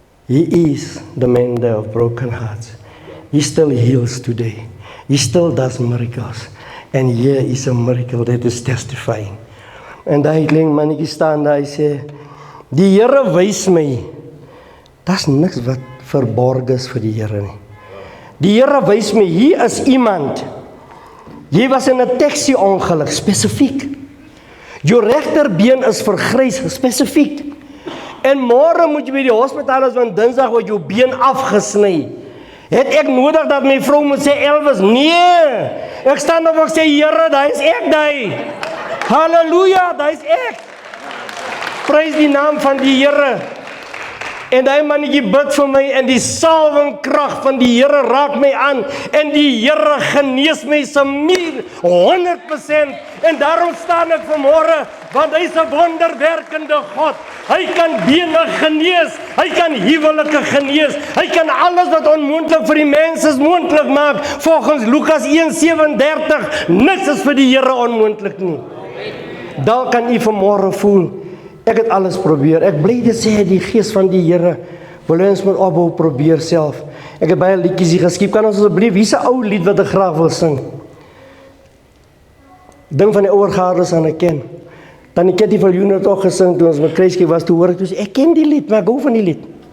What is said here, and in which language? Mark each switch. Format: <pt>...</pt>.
<en>He is the mender of broken hearts. He still heals today. He still does miracles. And here is a miracle that is testifying.</en> <af>En daai klein mannetjie staan daar, hy sê, die Here wys my, daar's niks wat verborg is vir die Here nie. Die Here wys my, hier is iemand, jy was in 'n taxi ongeluk, spesifiek. Jou regterbeen is vergrys, spesifiek. En môre moet jy by die hospitaal is, want Dinsdag word jou been afgesny. Het ek nodig dat my vrou moet sê, Elvis, nee, ek staan op, ek sê, Here, daar is ek, daar. Halleluja, daar is ek. Prys die naam van die Here. En daai mannetjie bid vir my en die salwingkrag van die Here raak my aan en die Here genees my se muur 100%. En daarom staan ek vanmôre, want hy is 'n wonderwerkende God. Hy kan bene genees, hy kan huwelike genees, hy kan alles wat onmoontlik vir die mens is moontlik maak. Volgens Lukas 1:37, niks is vir die Here onmoontlik nie. Dalk kan u vanmôre voel, ek het alles probeer. Ek bly dit sê die gees van die Here wil ons moet ophou probeer self. Ek het baie liedjies hier geskryf. Kan ons asseblief, hier's 'n ou lied wat ek graag wil sing. Ding van die ouer gaardes aan ek ken. Tannie Kitty Viljoen het ook gesing toe ons met Kruiskie was, toe hoor ek dus, ek ken die lied, maar ek hou van die lied.</af>